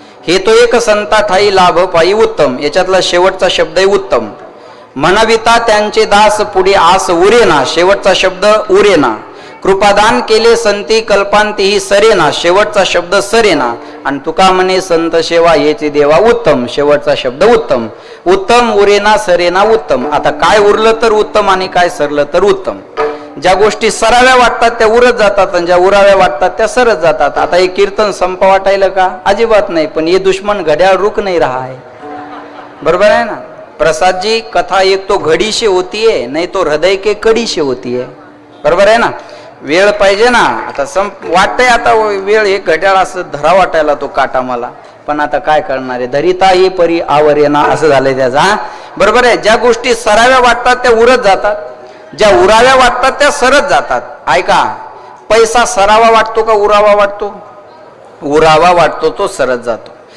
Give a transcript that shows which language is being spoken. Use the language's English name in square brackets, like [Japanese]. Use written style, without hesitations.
[Marathi] हेतू एक संता ठाई लाभ पायी उत्तम, याच्यातला शेवटचा शब्द आहे उत्तम. म्हणविता त्यांचे दास, पुढे आस उरेना, शेवटचा शब्द उरेना. कृपादान केले संती कल्पांती ही सरेना, शेवटचा शब्द सरेना. आणि तुका म्हणे संत सेवा येते देवा उत्तम, शेवटचा शब्द उत्तम. उत्तम उरेना सरेना उत्तम. आता काय उरलं तर उत्तम आणि काय सरलं तर उत्तम. ज्या गोष्टी सराव्या वाटतात त्या उरत जातात आणि ज्या उराव्या वाटतात त्या सरत जातात. आता हे कीर्तन संप वाटायला का? अजिबात नाही. पण [Hindi] ये दुश्मन घड्याळ रुक नाही रहा है. [Marathi] बरोबर आहे ना प्रसाद जी? [Hindi] कथा एक तो घड़ी से होती है, नहीं तो हृदय के कड़ी से होती है. [Marathi] बरोबर आहे ना? वेळ पाहिजे ना. आता वाटतंय आता वेळ, एक घड्याळ असं धरा वाटायला तो काटा मला, पण आता काय करणार आहे. धरिता ये परी आवरेना असं झालंय त्याचा. बरोबर आहे. ज्या गोष्टी सराव्या वाटतात त्या उरत जातात, ज्या उराव्या वाटतात त्या सरत जातात. ऐका, पैसा सरावा वाटतो का उरावा वाटतो? उरावा वाटतो, तो सरत जातो.